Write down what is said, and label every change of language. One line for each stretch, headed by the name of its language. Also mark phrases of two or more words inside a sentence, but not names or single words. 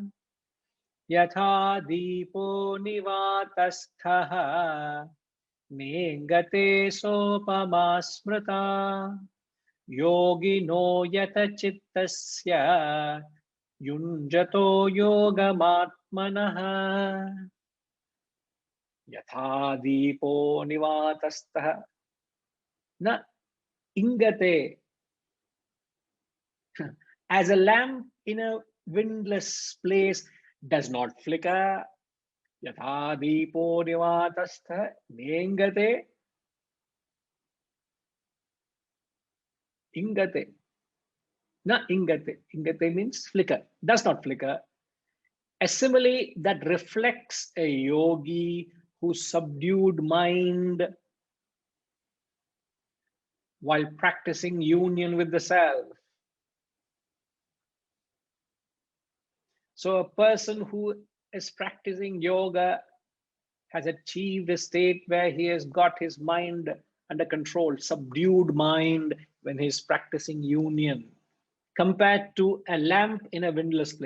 Sanskrit: यथा दीपो निवातस्थो नेङ्गते सोपमा स्मृता योगिनो यतचित्तस्य युञ्जतो योगमात्मनः यथा दीपो निवातस्थो न इङ्गते.
English: As a lamp in a windless place does not flicker,
Sanskrit: यथा दीपो निवातस्थो नेङ्गते. Ingate. न इङ्गते.
English: Ingate means flicker, does not flicker. A simile that reflects a yogi whose subdued mind while practicing union with the self. So a person who is practicing yoga has achieved a state where he has got his mind under control, subdued mind when he's practicing union, compared to a lamp in a windless place.